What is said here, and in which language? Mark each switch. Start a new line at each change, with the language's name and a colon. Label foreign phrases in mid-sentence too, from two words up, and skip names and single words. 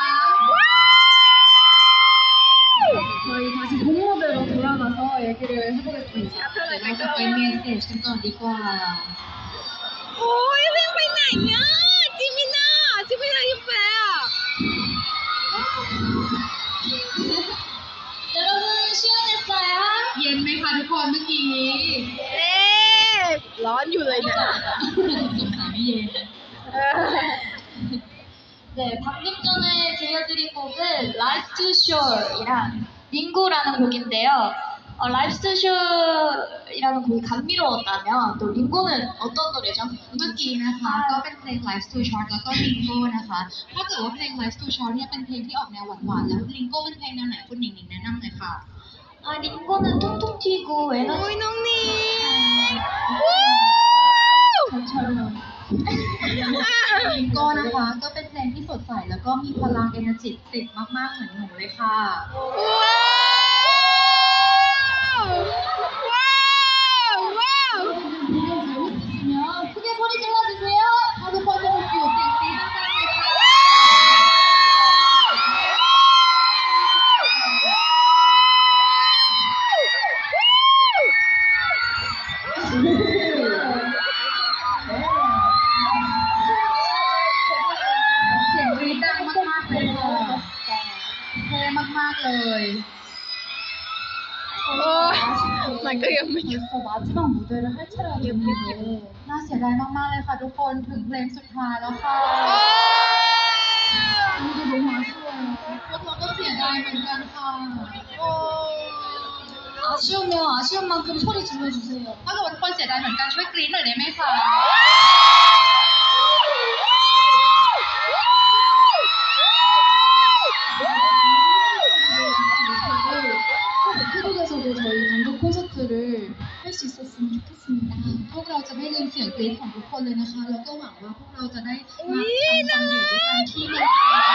Korean: 저희 다시 본 무대로 돌아가서 얘기를 해보겠습니다.
Thai: เดี๋ยวเราจะไปเมนสเตจกันก่อนดีกว่า โอ้ยเพิ่งไปไหนเนี่ยจิมิน่าอยู่แปะ
Korean: 여러분 시원했어요?
Thai: เย็นไหมคะทุกคนเมื่อกี้ เอ๊ะร้อนอยู่เลยเนี่ย สงสัยไม่เย็น
Korean: 네, 방금 전에 들려드린 곡은 Life to Shore이랑 링고라는 곡인데요. Life to Shore이라는 곡이 감미로웠다면 또 링고는 어떤 노래죠?
Thai: เมื่อกี้นะคะก็เป็นเพลง Life Too Short แล้วก็ Lingo นะคะถ้าเกิดว่าเพลง Life Too Short เนี่ยเป็นเพลงที่ออกแนวหวานๆแล้ว Lingo เป็นเพลงแนวไหนคุณหนิงแนะนำหน่อยค่ะ
Korean: 링고는 통통 튀고
Thai: โอ้ย
Korean: 에너지
Thai: น้องนี่
Korean: 전처럼
Thai: ลิงโก้นะคะก็เป็นเพลงที่สดใสแล้วก็มีพลัง energy ติดมากๆเหมือนหนูเลยค่ะ ว้าว
Korean: 재밌으시면 크게 소리 질러주세요.
Thai: ถ้าทุกคนสนุกอยู่เสียงตีดังๆเลยค่ะ เสียงกรี๊ดดังมากๆเลยค่ะเท่มากๆเลย มันก็ยังไม่หยุด
Korean: 벌써 마지막 무대를 할 차례가 됐는데
Thai: น่าเสียดายมากๆเลยค่ะทุกคนถึงเพลงสุดท้ายแล้วค่ะ
Korean: 이게 너무 아쉬워요.
Thai: พวกเราก็เสียดายเหมือนกันค่ะ
Korean: 아쉬우면 아쉬운 만큼 소리 질러주세요.
Thai: ถ้าเกิดว่าทุกคนเสียดายเหมือนกันช่วยกรี๊ดหน่อยได้ไหมคะ
Korean: 태국에서도 저희 단독 콘서트를 할 수 있었으면 좋겠습니다.
Thai: พวกเราจะไม่ลืมเสียงกรี๊ดของทุกคนเลยนะคะ แล้วก็หวังว่าพวกเราจะได้มาทำคอนเสิร์ตด้วยกันที่เมืองไทย